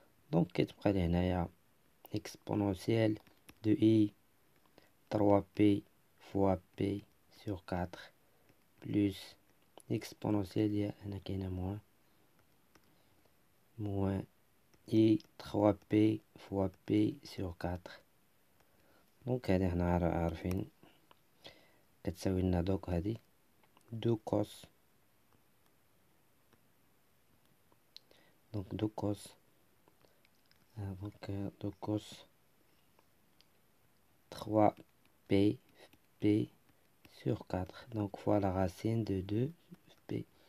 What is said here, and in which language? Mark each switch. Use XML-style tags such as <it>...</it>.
<fr>donc</fr> <ar>كتبقى لي هنايا</ar> <fr>exponentielle de I 3P fois P sur 4 plus exponentielle</fr> <ar>ديال هنا كاينه</ar> <fr>moins I 3P fois P sur 4.</fr> <ar>donc هذه هنا عارفين كتساوي لنا دوك هذه</ar> <fr>2 cos. donc 2 cos donc 2 cos 3P P sur 4 donc fois la racine de 2P.</fr>